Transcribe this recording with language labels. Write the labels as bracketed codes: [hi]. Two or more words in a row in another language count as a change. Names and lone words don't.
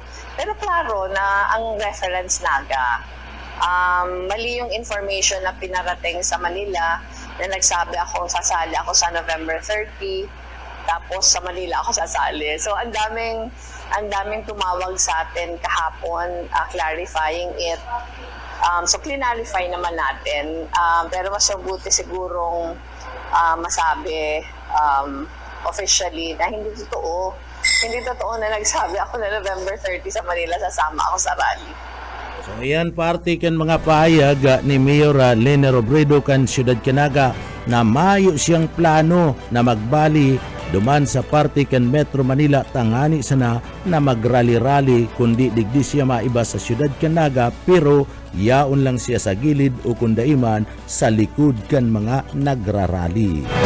[bik] Pero klaro na ang reference Naga. [tl] Mali yung information na pinarating sa Manila na nagsabi ako sasali ako sa November 30, tapos sa Manila ako sasali. So ang daming tumawag sa atin kahapon [en] clarifying it. [tl] So clarify naman natin, pero mas mabuti sigurong masabi officially na hindi totoo na nagsabi ako na November 30 sa Manila sasama ako sa rally. [bik] So ayan parte kan mga pahayag ni Mayor Lene Robredo kan Siyudad Canaga na mayo siyang plano na magbali duman sa parte kan Metro Manila tangani sana na magrally-rally kundi digdi siya maiba sa Siyudad Canaga pero yaon lang siya sa gilid o kundaiman sa likod kan mga nagrarally.